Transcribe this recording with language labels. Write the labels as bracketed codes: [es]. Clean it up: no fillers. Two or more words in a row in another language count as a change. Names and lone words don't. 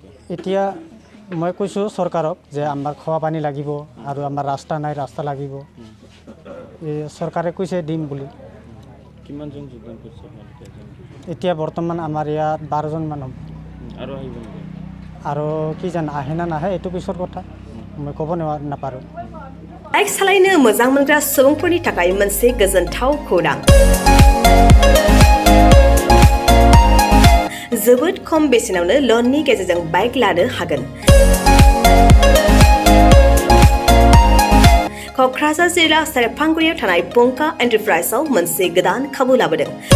[as] এতিয়া মই কৈছোঁ চৰকাৰক যে আমাৰ খোৱা পানী লাগিব আৰু আমাৰ ৰাস্তা নাই ৰাস্তা লাগিব এই চৰকাৰে কৈছে দিম বুলি কিমানজন যোগদান কৰিছে আপোনালোকে এতিয়া বৰ্তমান আমাৰ ইয়াত 12জন মান হ'ব আৰু আহিব নেকি আৰু কি জানো আহে না নাহে এইটো পিছৰ কথা মই ক'ব নাপাৰোঁ [brx] बाइक सालायनो मोजां मोनग्रा सुबुंफोरनि थाखाय मोनसे गोजोनथाव खौरां जोबोद खम बेसेनावनो लननि गेजेरजों बाइक लानो हागोन क'क्राझार जिल्ला सेरफांगुरियाव थानाय पंका एन्टारप्राइजआव मोनसे गोदान खाबु लाबोदों